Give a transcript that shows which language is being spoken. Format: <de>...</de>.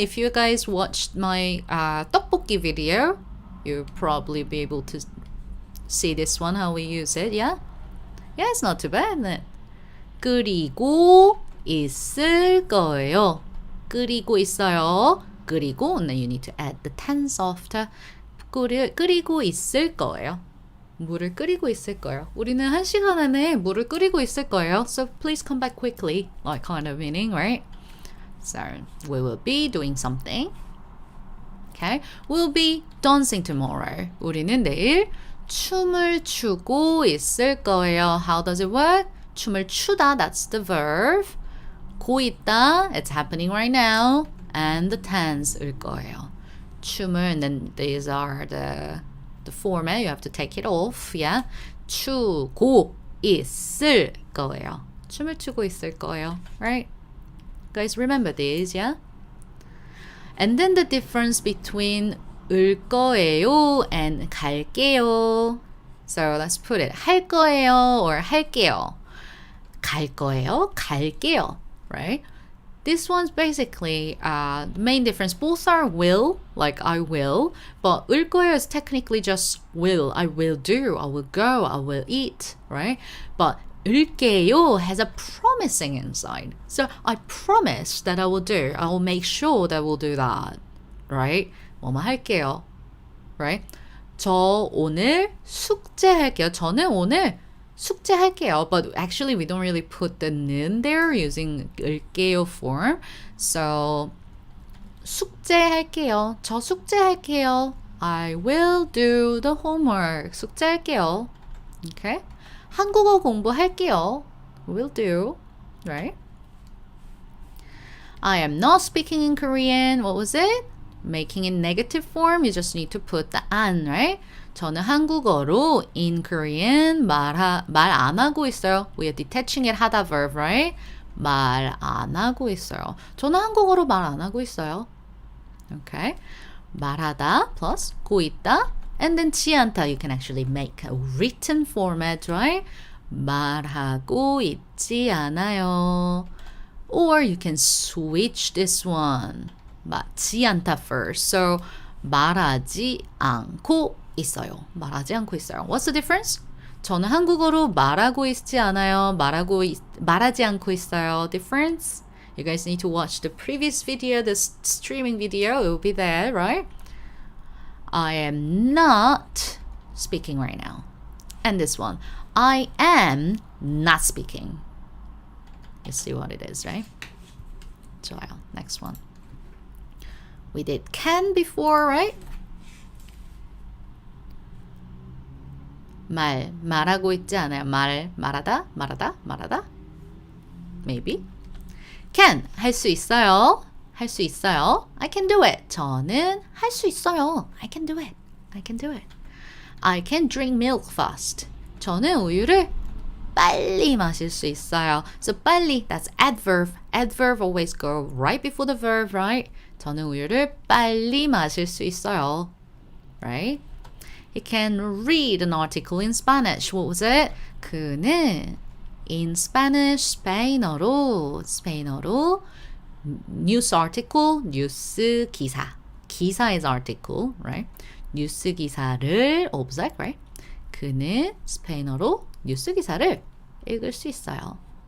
<en>If you guys watched my 떡볶이 video, you'll probably be able to see this one, how we use it, yeah? Yeah, it's not too bad, isn't it?</en> <ko>끓이고 있을 거예요. 끓이고 있어요. 끓이고, and then you need to add the tense after. 끓이고 있을 거예요. 물을 끓이고 있을 거예요. 우리는 1시간 안에 물을 끓이고 있을 거예요.</ko> <en>So please come back quickly, like kind of meaning, right? So we will be doing something. Okay? We'll be dancing tomorrow.</en> <ko>우리는 내일 춤을 추고 있을 거예요.</ko> <en>How does it work? 춤을 추다, that's the verb. 고 있다, it's happening right now. And the tense일 거예요. 춤을, and then these are the format. You have to take it off, yeah?</en> <ko>추고 있을 거예요. 춤을 추고 있을 거예요, right?</ko> <en>Guys, remember these, yeah? And then the difference between 을 거예요 and 갈게요. So let's put it.</en> <ko>할 거예요 or 할게요. 갈 거예요, 갈게요, right?</ko> <en>This one's basically the main difference. Both are will, like I will, but 을 거예요 is technically just will. I will do, I will go, I will eat, right? But 을게요 has a promising inside. So I promise that I will do. I will make sure that I will do that, right?</en> <ko>뭐뭐 할게요, right? 저 오늘 숙제할게요. 저는 오늘 숙제할게요.</ko> <en>But actually we don't really put the 는 there using 을게요 form.</en> <ko>So 숙제할게요. 저 숙제할게요.</ko> <en>I will do the homework.</en> <ko>숙제할게요. Okay? 한국어 공부할게요.</ko> <en>Will do. Right? I am not speaking in Korean. What was it? Making in negative form, you just need to put the an, right?</en> <ko>저는 한국어로</ko> <en>in Korean</en> <ko>말 안 하고 있어요.</ko> <en>We are detaching it 하다 verb, right?</en> <ko>말 안 하고 있어요. 저는 한국어로 말 안 하고 있어요.</ko> <en>Okay?</en> <ko>말하다 plus 고 있다.</ko> <en>And then 지 않다, you can actually make a written format, right?</en> <ko>말하고 있지 않아요.</ko> <en>Or you can switch this one.</en> <ko>맞지 않다 first. So 말하지 않고 있어요. 말하지 않고 있어요.</ko> <en>What's the difference?</en> <ko>저는 한국어로 말하고 있지 않아요. 말하지 않고 있어요.</ko> <en>Difference? You guys need to watch the previous video, the streaming video. It will be there, right? I am not speaking right now. And this one, I am not speaking. You see what it is, right?</en> <ko>좋아요.</ko> <en>Next one. We did can before, right?</en> <ko>말하고 있지 않아요. 말하다. Maybe. Can, 할 수 있어요. 할 수 있어요.</ko> <en>I can do it.</en> <ko>저는 할 수 있어요.</ko> <en>I can do it. I can drink milk fast.</en> <ko>저는 우유를 빨리 마실 수 있어요.</ko> <en>So 빨리, that's adverb. Adverb always go right before the verb, right?</en> <ko>저는 우유를 빨리 마실 수 있어요.</ko> <en>Right? He can read an article in Spanish. What was it? 그는 in Spanish,</en> <ko>스페인어로</ko> <en>news article,</en> <ko>뉴스 기사.</ko> <en>기사 is article, right?</en> <ko>뉴스 기사를</ko> <en>object, right?</en> <ko>그는 스페인어로 뉴스 기사를 읽을 수 있어요.</ko>